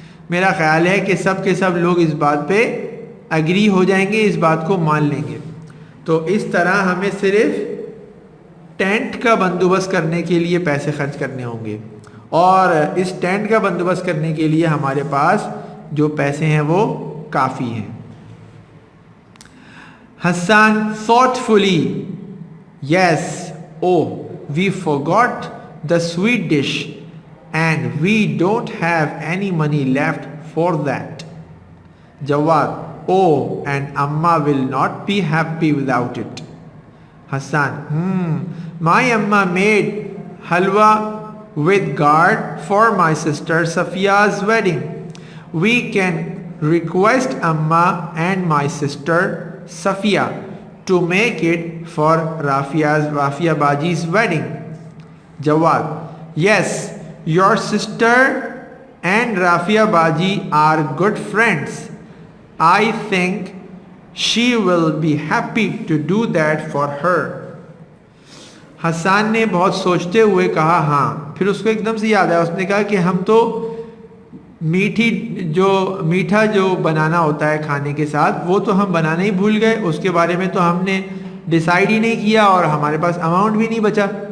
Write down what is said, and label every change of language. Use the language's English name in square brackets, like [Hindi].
[Hindi] मेरा ख्याल है कि सब के सब लोग इस बात पे एग्री हो जाएंगे, इस बात को मान लेंगे। तो इस तरह हमें सिर्फ टेंट का बंदोबस्त करने के लिए पैसे खर्च करने होंगे, और इस टेंट का बंदोबस्त करने के लिए हमारे पास जो पैसे हैं वो काफ़ी हैं। [English] Hassan thoughtfully, yes, oh, we forgot the sweet dish and we don't have any money left for that. Jawad, oh, and Amma will not be happy without it. Hassan, my Amma made halwa with gourd for my sister Safiya's wedding. We can request Amma and my sister Safiya to make it for Rafia Baji's wedding. Jawad, yes, your sister and Rafia Baji are good friends. I think she will be happy to do that for her. [Hindi] Hasan ने बहुत सोचते हुए कहा हाँ। फिर उसको एकदम से याद आया, उसने कहा कि हम तो मीठा जो बनाना होता है खाने के साथ वो तो हम बनाना ही भूल गए, उसके बारे में तो हमने डिसाइड ही नहीं किया और हमारे पास अमाउंट भी नहीं बचा।